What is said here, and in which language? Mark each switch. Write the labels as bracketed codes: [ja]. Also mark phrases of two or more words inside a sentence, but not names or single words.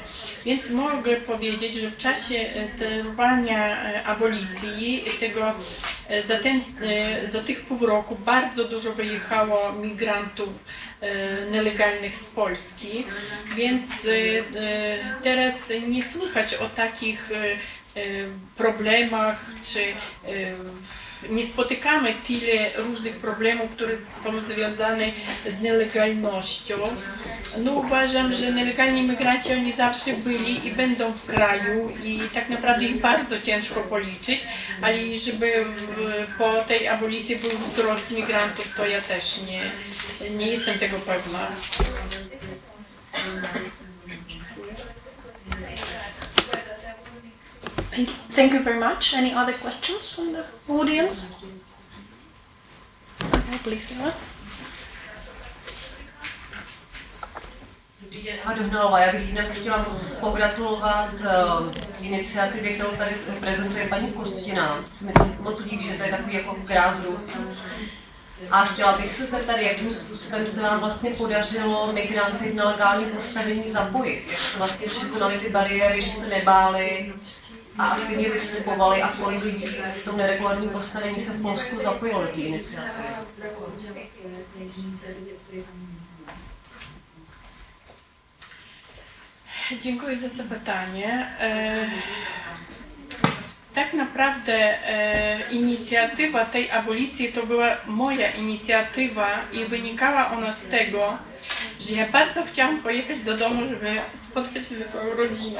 [pl] Więc mogę powiedzieć, że w czasie trwania abolicji za tych pół roku bardzo dużo wyjechało migrantów nielegalnych z Polski, więc teraz nie słychać o takich problemach, czy nie spotykamy tyle różnych problemów, które są związane z nielegalnością. No uważam, że nielegalni imigranci oni zawsze byli i będą w kraju i tak naprawdę ich bardzo ciężko policzyć, ale żeby po tej abolicji był wzrost migrantów, to ja też nie jestem tego pewna. [en] Thank you very much. Any other questions from the audience? Okay, please, Eva. [cs] Dobrý den, Adonala. Já bych jinak chtěla pogratulovat iniciativě, kterou tady prezentuje paní Kostina. Se mi to moc líbí, že to je takový jako grassroots. A chtěla bych se zeptat, jakým způsobem se vám vlastně podařilo migranty v nelegálním postavení zapojit. Jak jste vlastně překonali ty bariéry, že se nebáli a aktivně vystupovali a kolik lidí v tom neregulárním postavení se v Polsku zapojilo do té iniciativy. [pl] Dziękuję za zapytanie. Tak naprawdę inicjatywa tej abolicji to była moja inicjatywa i wynikała ona z tego, że ja bardzo chciałam pojechać do domu, żeby spotkać się ze swoją rodziną.